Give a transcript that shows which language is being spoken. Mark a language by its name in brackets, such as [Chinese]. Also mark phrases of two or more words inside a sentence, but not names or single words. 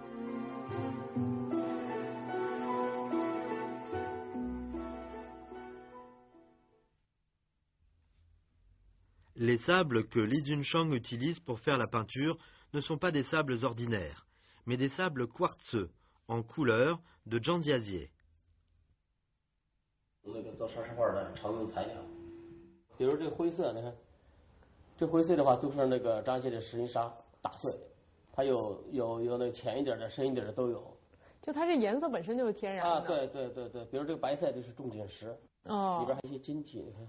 [French] Les sables que Li Junshang utilise pour faire la peinture ne sont pas des sables ordinaires, mais des sables quartzeux, en couleur de Zhangjiajie. [Chinese] 那个做沙石画的常用材料，比如这个灰色，你看，这灰色的话都是那个张家的石英砂打碎，它有那个浅一点的、深一点的都有。就它这颜色本身就是天然的。对，比如这个白色就是重景石，里边还有一些晶体，你看。